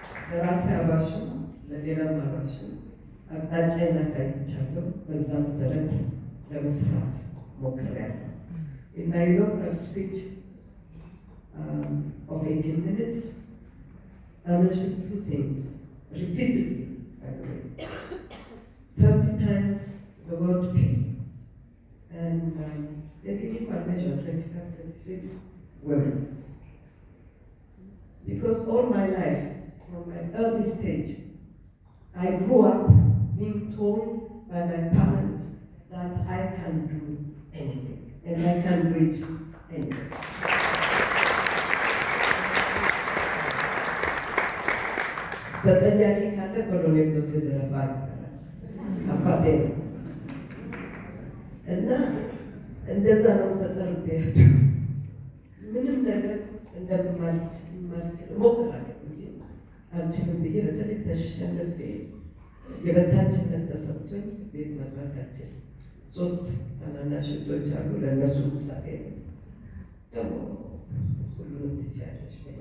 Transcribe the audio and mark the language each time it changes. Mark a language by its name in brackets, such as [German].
[Amharic] ለራሴ አባሽም ለሌላም አባሽም አቅጣጫዬን አሳይቻለሁ። በዛ መሰረት ለመስራት ሞክሬያለሁ። [English] In my inaugural speech of 18 minutes, I mentioned 2 things repeatedly, by the way. 30 times the word peace, and maybe equal measure 25, 26 women. Because all my life, from my early stage, I grew up being told by my parents that I can do anything, and I can reach anything. [Amharic] በጠያቂ ካለ ኮሎኔል ዘውዴ ዘረፋ አባቴ ነው እና እንደዛ ነው ተጠርቤ ያደጉት። ምንም ነገር እንደማልችል እሞክራለሁ እንጂ አልችልም ብዬ በተለይ ተሸንፌ የበታችነት ተሰምቶኝ ቤት መግባት አልችልም። 3 ታናናሽ እህቶች አሉ። ለእነሱ ምሳሌ ነው። ደግሞ ሁሉንም ትችያለሽ